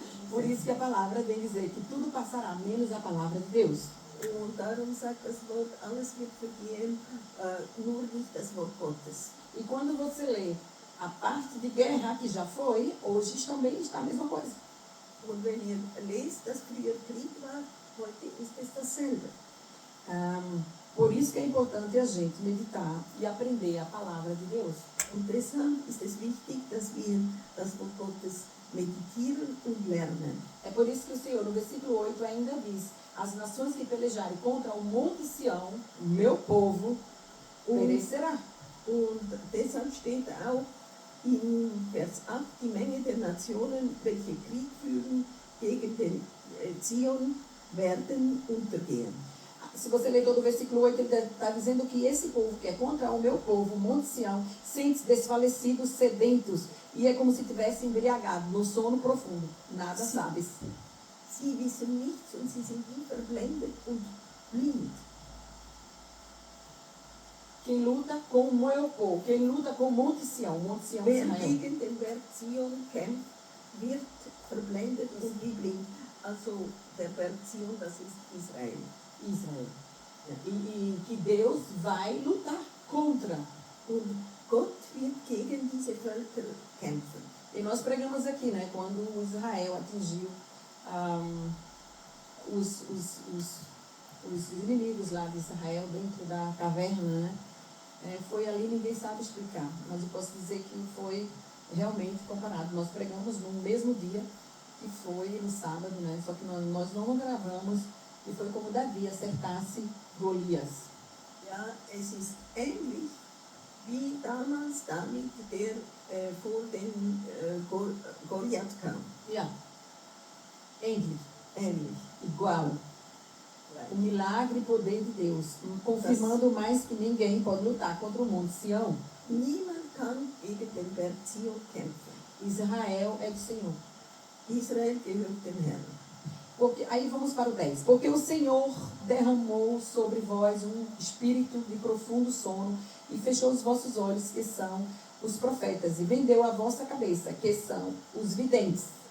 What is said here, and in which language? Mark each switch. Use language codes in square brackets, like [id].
[pt] Por isso que a palavra vem dizer que tudo passará, menos a palavra de Deus. [de] Und darum sagt das Wort, alles wird vergehen, nur nicht das Wort Gottes. [pt] E quando você lê a parte de guerra que já foi, hoje também está a mesma coisa. [de] Und wenn ihr lest, dass früher Krieg war, heute ist es dasselbe. [pt] Por isso que é importante a gente meditar e aprender a palavra de Deus. [de] Und deshalb ist es wichtig, dass wir das Wort Gottes meditieren und lernen. [pt] É por isso que o Senhor, no versículo 8, ainda diz: as nações que pelejarem contra o monte Sião, meu povo, perecerá. [de] Und deshalb steht auch in Vers 8, die Menge der Nationen, welche Krieg führen gegen den Zion, werden untergehen. [pt] Se você ler todo o versículo 8, ele está dizendo que esse povo que é contra o meu povo, o monte Sião, sente-se desfalecidos, sedentos, e é como se tivesse embriagado, no sono profundo. Nada sabe. [de] Sie wissen nichts und sie sind wie verblendet und blind. [pt] Quem luta com o meu povo, quem luta com o monte Sião [de] Wer Israel. gegen den Berg Zion kämpft, wird verblendet und wie blind. Also der Berg Zion, das ist Israel. [pt] Israel. E que Deus vai lutar contra. [de] Und Gott wird gegen diese Völker kämpfen. [pt] E nós pregamos aqui, né, quando Israel atingiu os inimigos lá de Israel dentro da caverna, né? Foi ali, ninguém sabe explicar, mas eu posso dizer que foi realmente comparado. Nós pregamos no mesmo dia, que foi no sábado, né? Só que nós não gravamos, e foi como Davi acertasse Golias. [de] Ja, es ist ähnlich wie damals David, der vor den Goliath kam. Yeah. Ähnlich. Ähnlich. [pt] Igual. O milagre e poder de Deus, confirmando mais que ninguém pode lutar contra o monte Sião. [de] Niemand kann gegen den Berg Zion kämpfen. [pt] Israel é do Senhor. [de] Israel gehört dem Herrn. [pt] Porque, aí vamos para o 10. Porque o Senhor derramou sobre vós um espírito de profundo sono e fechou os vossos olhos, que são os profetas, e vendeu a vossa cabeça, que são os videntes.